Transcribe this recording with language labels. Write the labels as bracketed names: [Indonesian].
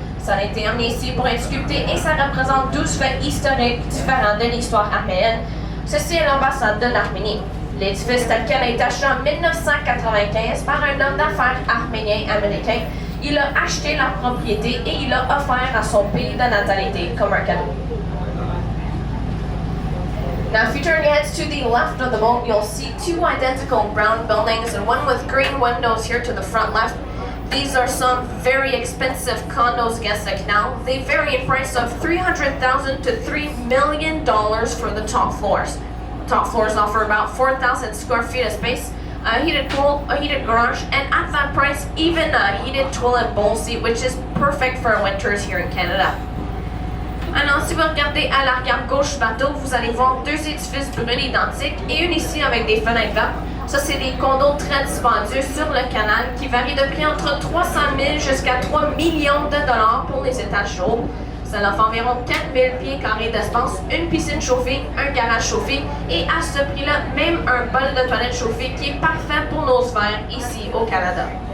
[French] Ça a été amené ici pour être sculpté et ça représente 12 faits historiques différents de l'histoire arménienne. Ceci est l'ambassade de l'Arménie. L'édifice tel quel a été acheté en 1995 par un homme d'affaires arménien-américain. Il a acheté la propriété et il l'a offert à son pays de natalité comme un cadeau. [English] Now, if you turn your heads to the left of the boat, you'll see two identical brown buildings and one with green windows here to the front left. These are some very expensive condos against the canal. They vary in price of $300,000 to $3 million for the top floors. Top floors offer about 4,000 square feet of space, a heated pool, a heated garage, and at that price, even a heated toilet bowl seat, which is perfect for winters here in Canada. [French] Alors, si vous regardez à l'arrière gauche du bateau, vous allez voir deux édifices bruns identiques et une ici avec des fenêtres vertes. Ça, c'est des condos très dispendieux sur le canal qui varient de prix entre 300 000 jusqu'à 3 millions de dollars pour les étages chauds. Ça offre environ 4 000 pieds carrés d'espace, une piscine chauffée, un garage chauffé et à ce prix-là, même un bol de toilette chauffé qui est parfait pour nos hivers ici au Canada.